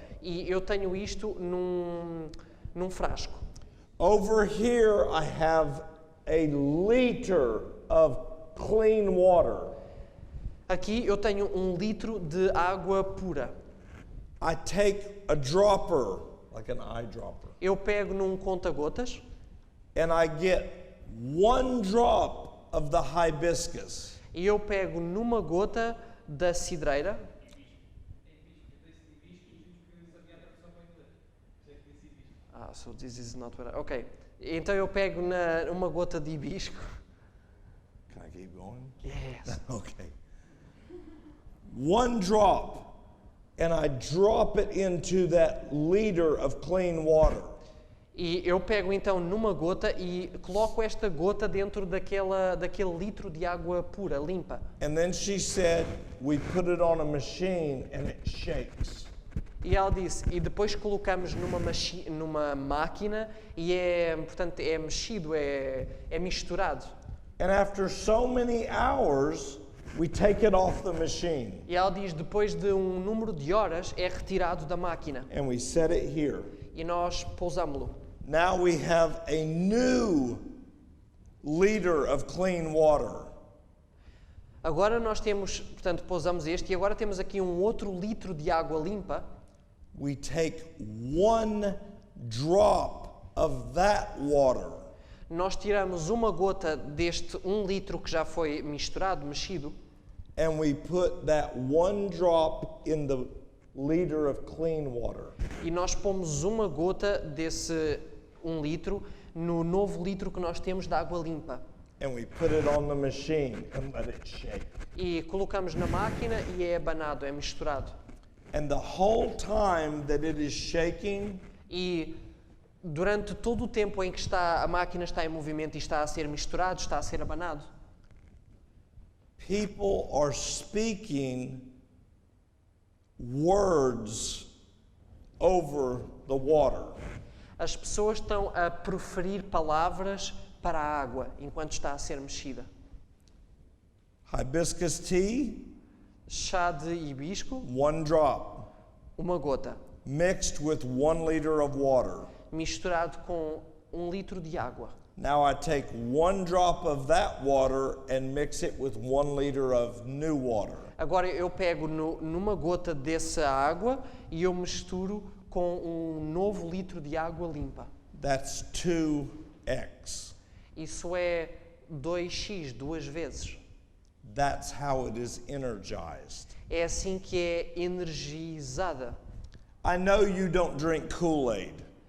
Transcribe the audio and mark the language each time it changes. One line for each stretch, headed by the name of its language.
Portuguese: e eu tenho isto num frasco.
English: Over here, I have a liter of clean water.
Portuguese: Aqui eu tenho 1 litro de água pura.
English: I take a dropper, like an eyedropper,
Portuguese: Eu pego num conta-gotas
English: and I get 1 drop of the hibiscus.
Portuguese: e eu pego numa gota da cidreira.
English: So this is not what I... Ok.
Portuguese: Então eu pego uma gota de hibisco.
English: Can I keep going? Yes. Okay. 1 drop, and I drop it into that liter of clean water.
Portuguese: E eu pego então numa gota e coloco esta gota dentro daquele litro de água pura, limpa.
English: And then she said, we put it on a machine and it shakes.
Portuguese: E ela disse, e depois colocamos numa máquina e portanto, é mexido, é misturado.
English: And after so many hours, we take it off the machine
Portuguese: E ela diz, depois de um número de horas, é retirado da máquina.
English: and we set it here.
Portuguese: E nós pousámo-lo.
English: Now we have a new liter of clean water.
Portuguese: Agora nós temos, portanto, pousamos este e agora temos aqui um outro litro de água limpa.
English: We take 1 drop of that water
Portuguese: Nós tiramos uma gota deste 1 litro que já foi misturado, mexido,
English: and we put that 1 drop in the liter of clean water.
Portuguese: e nós pomos uma gota desse 1 litro no novo litro que nós temos de água limpa.
English: And we put it on the machine and let it shake.
Portuguese: E colocamos na máquina e é abanado, é misturado.
English: And the whole time that it is shaking,
Portuguese: E durante todo o tempo em que a máquina está em movimento e está a ser misturado, está a ser abanado,
English: people are speaking words over the water.
Portuguese: as pessoas estão a proferir palavras para a água enquanto está a ser mexida.
English: Hibiscus tea,
Portuguese: Chá de hibisco,
English: 1 drop,
Portuguese: uma gota,
English: mixed with 1 liter of water.
Portuguese: misturado com 1 litro de água.
English: Now I take 1 drop of that water and mix it with 1 liter of new water.
Portuguese: Agora eu pego numa gota dessa água e eu misturo com um novo litro de água limpa.
English: That's 2x.
Portuguese: Isso é 2x, 2 vezes.
English: That's how it is energized.
Portuguese: É assim que é energizada.
English: I know you don't drink Kool-Aid.